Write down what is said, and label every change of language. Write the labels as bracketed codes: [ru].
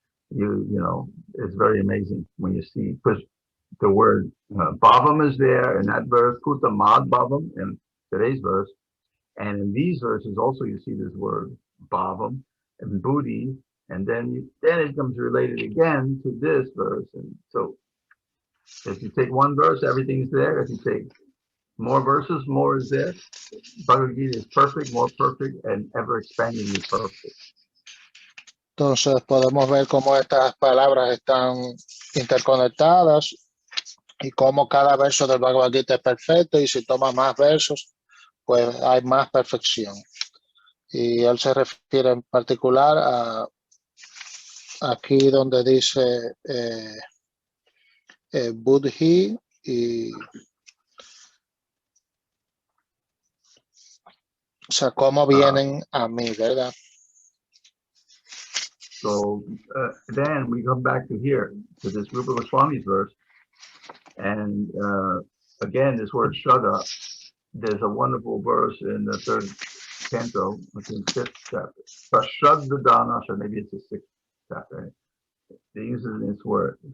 [en] You know, it's very amazing when you see, because the word bhavam is there in that verse, kuta mad bhavam in today's verse, and in these verses also you see this word bhavam and buddhi, and then it comes related again to this verse. And so if you take one verse, everything's there. If you take more verses, more is there. Bhagavad Gita is perfect, more perfect, and ever expandingly perfect. [es] Entonces podemos ver cómo estas palabras están interconectadas y cómo cada verso del Bhagavad Gita es perfecto, y si toma más versos, pues hay más perfección. Y él se refiere en particular a aquí donde dice Buddhi y o sea, cómo vienen a mí, ¿verdad? [en] So then we come back to here, to this Rupa Goswami's verse. And again, this word Shraddha, there's a wonderful verse in the third canto, I think fifth chapter. [sa] Shraddha Danasha, [en] maybe it's the sixth chapter. They use this word.